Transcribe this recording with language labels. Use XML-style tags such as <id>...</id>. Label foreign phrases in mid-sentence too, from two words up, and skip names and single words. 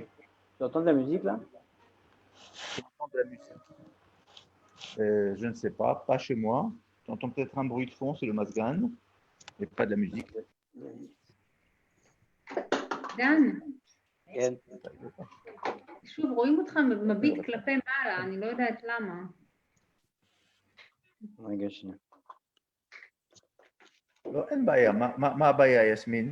<fr>tu entends de la musique là? j'entends de la musique. Je ne sais pas chez moi. Tu entends peut-être un bruit de fond, c'est le Mazgan, mais pas de la musique.</fr> <he>דן, כן. שוב, רואים אותך מביט כלפי מעלה, אני לא יודעת למה. רגע שנייה. לא, אין בעיה. מה הבעיה, יסמין?</he>